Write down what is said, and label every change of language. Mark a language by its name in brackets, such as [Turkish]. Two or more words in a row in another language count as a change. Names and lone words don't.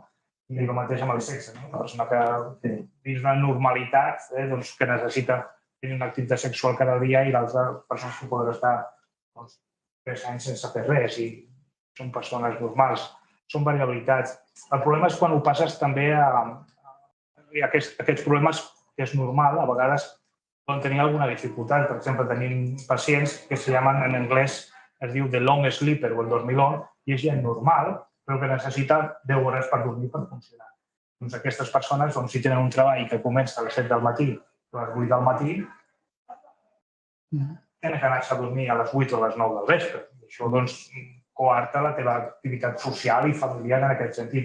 [Catalan] I el mateix amb el sexe, no? Una persona que dins una normalitat que necessita tenir una activitat sexual cada dia i l'altra persona que poden estar 3 anys sense fer res i són persones normals. Són variabilitats. El problema és quan ho passes també a aquests problemes que és normal, a vegades poden tenir alguna dificultat. Per exemple, tenim pacients que [Spanish] se llamen [Catalan] en anglès, es diu [English] the long sleeper [Catalan] o [Spanish] el dormilón, [Catalan] i és gent normal, però que necessita 10 hores per dormir per funcionar. Doncs aquestes persones, si tenen un treball que comença a les 7 del matí o a les 8 del matí, tenen que anar-se a dormir a les 8 o a les 9 del vespre. I això coarta la teva activitat social i familiar en aquest sentit.